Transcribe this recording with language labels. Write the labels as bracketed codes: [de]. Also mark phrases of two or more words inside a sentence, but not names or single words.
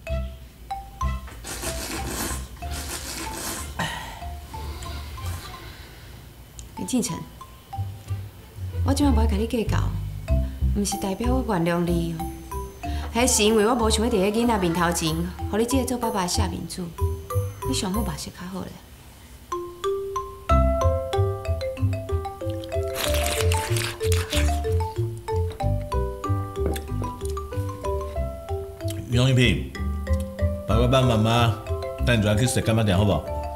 [nan] 林敬成，我即摆无爱甲你计较，毋是代表我原谅你哦。迄是因为我无想要伫迄囡仔面头前，互你即个做爸爸的下面子，你上好目色较好咧。云龙一品，爸爸帮妈妈带你出来去食干妈店，好不好？